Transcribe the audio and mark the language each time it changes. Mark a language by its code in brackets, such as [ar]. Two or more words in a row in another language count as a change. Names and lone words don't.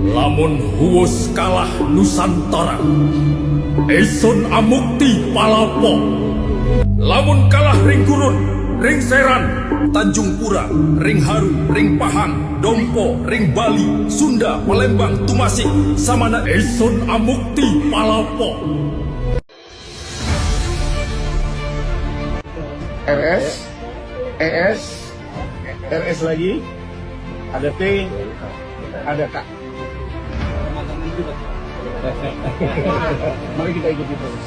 [kaw] Lamun huwus kalah Nusantara, eson amukti palapo. Lamun kalah ring gurun, ring seran, Tanjung Pura, ring Haru, ring Pahang, Dompo, ring Bali, Sunda, Palembang, Tumasik, samana eson amukti palapo. [id] RS, ES, RS lagi, ada T, ada K. Mari kita ikuti terus.